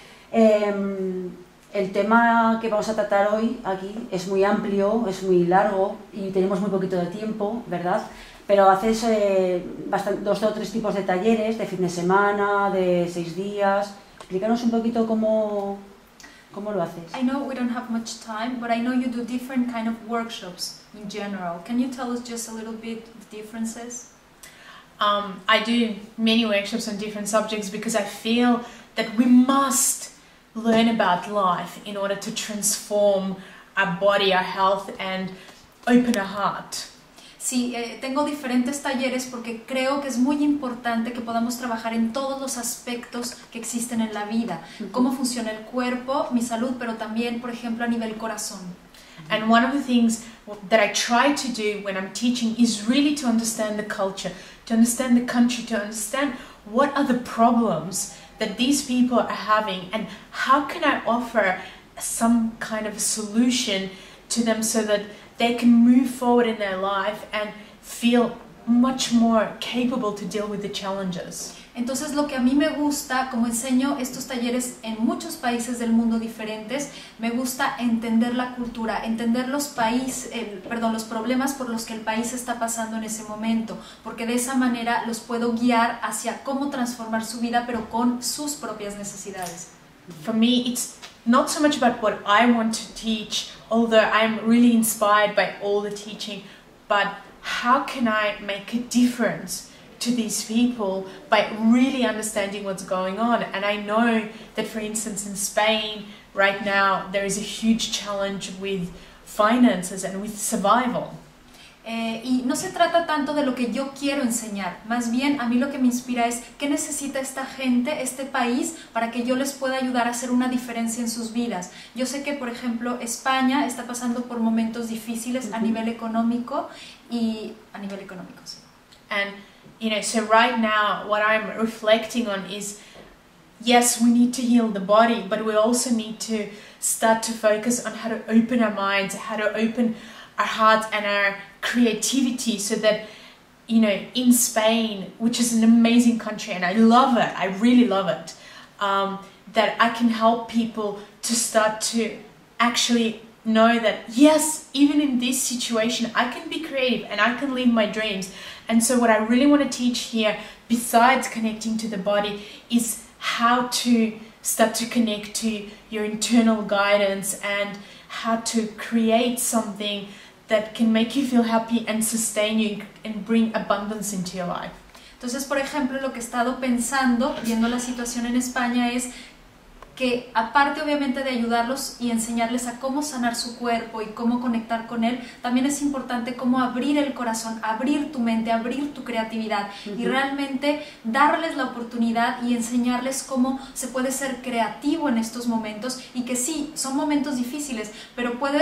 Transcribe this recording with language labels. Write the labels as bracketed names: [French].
[Spanish] El tema que vamos a tratar hoy aquí es muy amplio, es muy largo y tenemos muy poquito de tiempo, ¿verdad? Pero haces 2 o 3 tipos de talleres, de fin de semana, de 6 días. Explícanos un poquito cómo lo haces. [English] I know we don't have much time, but I know you do different kind of workshops in general. Can you tell us just a little bit the differences? I do many workshops on different subjects because I feel that we must learn about life in order to transform our body, our health, and open our heart. [Spanish] Sí, tengo diferentes talleres porque creo que es muy importante que podamos trabajar en todos los aspectos que existen en la vida. Cómo funciona el cuerpo, mi salud, pero también, por ejemplo, a nivel corazón. [English] And one of the things that I try to do when I'm teaching is really to understand the culture, to understand the country, to understand what are the problems that these people are having and how can I offer some kind of a solution to them so that they can move forward in their life and feel much more capable to deal with the challenges. [Spanish] Entonces lo que a mí me gusta, como enseño estos talleres en muchos países del mundo diferentes, me gusta entender la cultura, entender los problemas por los que el país está pasando en ese momento, porque de esa manera los puedo guiar hacia cómo transformar su vida, pero con sus propias necesidades. [English] For me, it's not so much about what I want to teach, although I'm really inspired by all the teaching, but how can I make a difference to these people by really understanding what's going on. And I know that, for instance, in Spain right now there is a huge challenge with finances and with survival. [Spanish] Y no se trata tanto de lo que yo quiero enseñar, más bien a mí lo que me inspira es qué necesita esta gente, este país, para que yo les pueda ayudar a hacer una diferencia en sus vidas. Yo sé que, por ejemplo, España está pasando por momentos difíciles a nivel económico y a nivel económico, sí. [English] And you know, so right now what I'm reflecting on is, yes, we need to heal the body, but we also need to start to focus on how to open our minds, how to open our hearts and our creativity, so that, you know, in Spain, which is an amazing country and I love it, I really love it, that I can help people to start to actually know that, yes, even in this situation, I can be creative and I can live my dreams. And so what I really want to teach here, besides connecting to the body, is how to start to connect to your internal guidance and how to create something that can make you feel happy and sustain you and bring abundance into your life. [Spanish] Entonces, por ejemplo, lo que he estado pensando, viendo la situación en España, es que aparte obviamente de ayudarlos y enseñarles a cómo sanar su cuerpo y cómo conectar con él, también es importante cómo abrir el corazón, abrir tu mente, abrir tu creatividad y realmente darles la oportunidad y enseñarles cómo se puede ser creativo en estos momentos y que sí, son momentos difíciles, pero